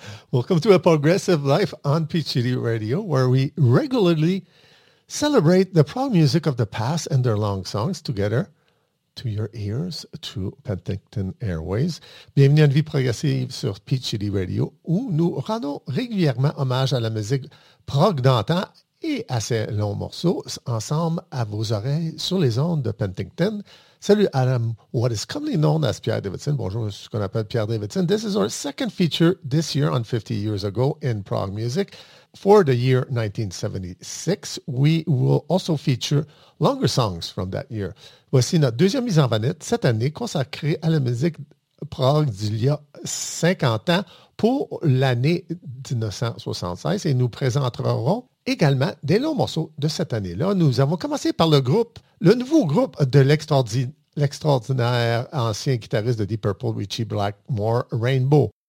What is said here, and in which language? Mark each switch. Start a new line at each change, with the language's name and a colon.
English: Welcome to A Progressive Life on PGD Radio, where we regularly celebrate the prog music of the past and their long songs together to your ears through Penticton Airways.
French: Bienvenue à une vie progressive sur PGD Radio, où nous rendons régulièrement hommage à la musique prog d'antan et à ses longs morceaux ensemble à vos oreilles sur les ondes de Penticton.
English: Salut Adam, what is commonly known as Pierre Davidson.
French: Bonjour, ce qu'on appelle
English: Pierre Davidson. This is our second feature this year on 50 Years Ago in Prog Music. For the year 1976, we will also feature longer songs from that year.
French: Voici notre deuxième mise en vanette cette année consacrée à la musique prog d'il y a 50 ans pour l'année 1976 et nous présenterons également des longs morceaux de cette année-là. Nous avons commencé par le groupe, le nouveau groupe de l'extraordinaire ancien guitariste de Deep Purple, Richie Blackmore, Rainbow.